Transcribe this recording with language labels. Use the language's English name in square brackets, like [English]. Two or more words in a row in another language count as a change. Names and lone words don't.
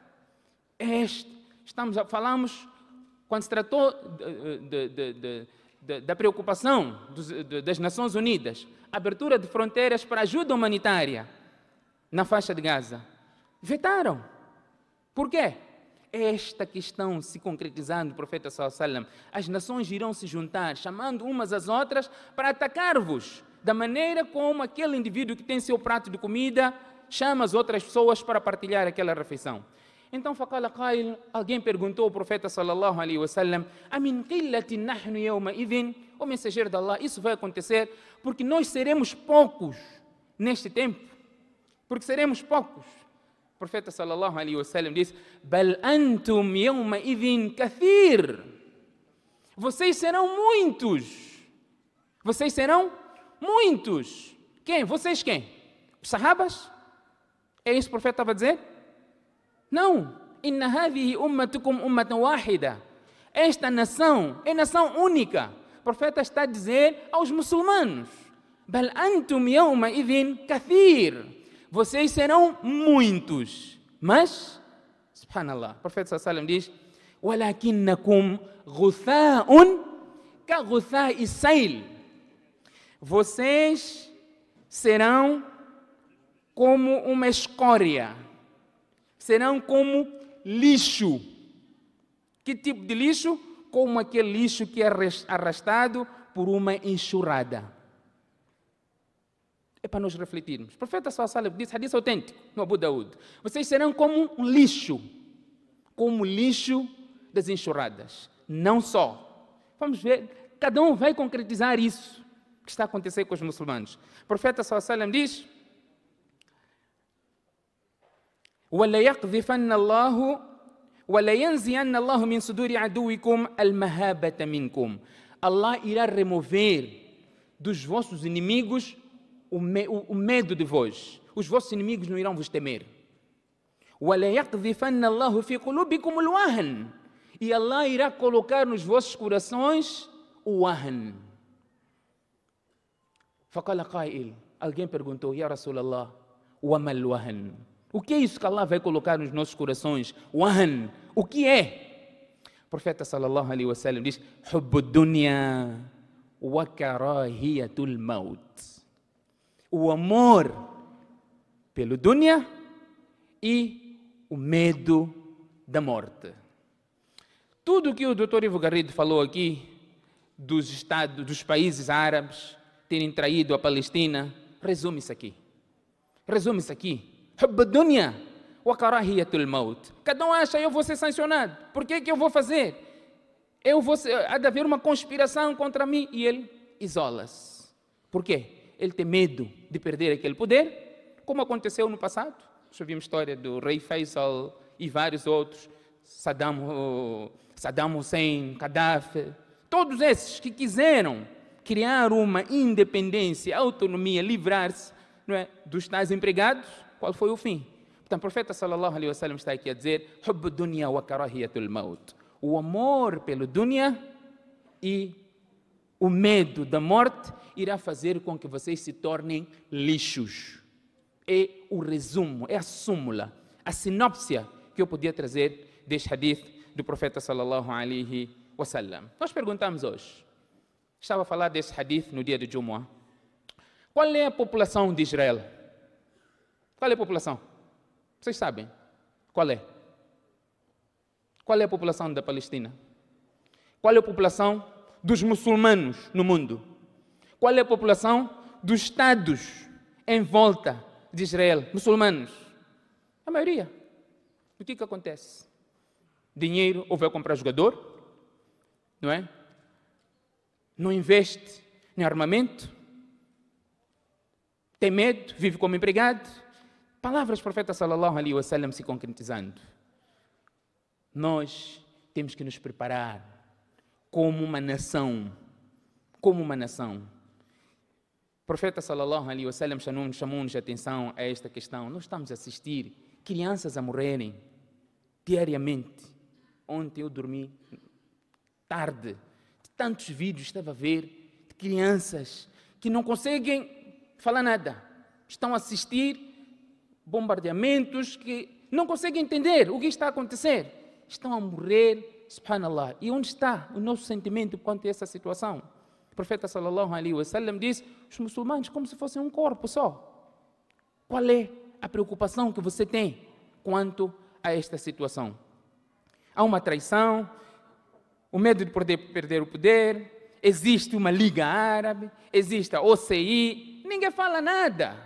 [Portuguese] Falamos, quando se tratou da preocupação das Nações Unidas, abertura de fronteiras para ajuda humanitária na faixa de Gaza. Vetaram. Por quê? Esta questão se concretizando, o profeta [Arabic] صلى الله عليه وسلم, [Portuguese] as nações irão se juntar, chamando umas às outras para atacar-vos, da maneira como aquele indivíduo que tem seu prato de comida chama as outras pessoas para partilhar aquela refeição. [Arabic] Então, فقال قائل, [Portuguese] alguém perguntou ao profeta [Arabic] صلى الله عليه وسلم: "أمن قلة نحن يومئذ?" [Portuguese] O mensageiro de Allah, isso vai acontecer porque nós seremos poucos neste tempo, porque seremos poucos. O profeta [Arabic] صلى الله عليه وسلم disse: "بل أنتم يومئذ كثير." [Portuguese] Vocês serão muitos. Vocês serão muitos. Quem? Vocês quem? Os sahabas? É isso que o profeta estava a dizer? Não. [Arabic] إن هذه أمتكم أمة واحدة. [Portuguese] Esta nação é nação única. O profeta está a dizer aos muçulmanos: [Arabic] "بل أنتم يومئذ كثير." [Portuguese] Vocês serão muitos. Mas, subhanallah, o profeta [Arabic] صلى الله عليه وسلم [Portuguese] diz: [Arabic] "ولكنكم غثاء كغثاء السيل." [Portuguese] Vocês serão como uma escória. Serão como lixo. Que tipo de lixo? Como aquele lixo que é arrastado por uma enxurrada. É para nós refletirmos. O profeta [Arabic] صلى الله عليه وسلم [Portuguese] disse, hadith autêntico, no Abu Daud: vocês serão como um lixo. Como o lixo das enxurradas. Não só. Vamos ver, cada um vai concretizar isso que está a acontecer com os muçulmanos. O profeta [Arabic] صلى الله عليه وسلم [Portuguese] diz: [Arabic] وَلَيَقْذِفَنَّ اللَّهُ وَلَيَنْزِيَنَّ اللَّهُ مِنْ صُدُورِ عَدُوِّكُمْ الْمَهَابَةَ مِنْكُمْ. [Portuguese] Allah irá remover dos vossos inimigos o medo de vós. Os vossos inimigos não irão vos temer. [Arabic] وَلَيَقْذِفَنَّ اللَّهُ فِي قُلُوبِكُمُ الْوَهْنَ. [Portuguese] E Allah irá colocar nos vossos corações o wahn. [Arabic] فَقَالَ قَائِلٌ. [Portuguese] Alguém perguntou: [Arabic] "يا رسول الله, وَمَا الْوَهْنَ?" [Portuguese] O que é isso que Allah vai colocar nos nossos corações? Wahn. O que é? O profeta [Arabic] صلى الله عليه وسلم diz: "حب الدنيا وكراهية الموت." [Portuguese] O amor pelo dunya e o medo da morte. Tudo que o Dr. Ivo Garrido falou aqui dos países árabes terem traído a Palestina, resume-se aqui. resume-se aqui. [Arabic] حب الدنيا وكراهية الموت. [Portuguese] Cada um acha, eu vou ser sancionado. Por que eu vou fazer? Há de haver uma conspiração contra mim. E ele isola-se. Por quê? Ele tem medo de perder aquele poder, como aconteceu no passado. Já vimos a história do rei Faisal e vários outros. Saddam Hussein, Gaddafi. Todos esses que quiseram criar uma independência, autonomia, livrar-se, não é, dos tais empregados, qual foi o fim? Portanto, o profeta [Arabic] صلى الله عليه وسلم [Portuguese] está aqui a dizer: [Arabic] حب الدنيا وكراهية الموت. [Portuguese] O amor pelo dunya e o medo da morte irá fazer com que vocês se tornem lixos. É o resumo, é a súmula, a sinopse que eu podia trazer deste hadith do profeta [Arabic] صلى الله عليه وسلم. [Portuguese] Nós perguntamos hoje, estava a falar desse hadith no dia de Jumu'ah, qual é a população de Israel? Qual é a população? Vocês sabem? Qual é? Qual é a população da Palestina? Qual é a população dos muçulmanos no mundo? Qual é a população dos estados em volta de Israel, muçulmanos? A maioria. O que acontece? Dinheiro, ou vai comprar jogador, não é? Não investe em armamento, tem medo, vive como empregado. Palavras do profeta [Arabic] صلى الله عليه وسلم [Portuguese] se concretizando. Nós temos que nos preparar como uma nação. Como uma nação. O profeta [Arabic] صلى الله عليه وسلم [Portuguese] chamou-nos a atenção a esta questão. Nós estamos a assistir crianças a morrerem diariamente. Ontem eu dormi tarde. De tantos vídeos estava a ver de crianças que não conseguem falar nada. Estão a assistir bombardeamentos que não conseguem entender o que está a acontecer. Estão a morrer, subhanallah. E onde está o nosso sentimento quanto a essa situação? O profeta [Arabic] صلى الله عليه وسلم [Portuguese] diz: os muçulmanos como se fossem um corpo só. Qual é a preocupação que você tem quanto a esta situação? Há uma traição, o medo de perder o poder, existe uma Liga Árabe, existe a OCI, ninguém fala nada.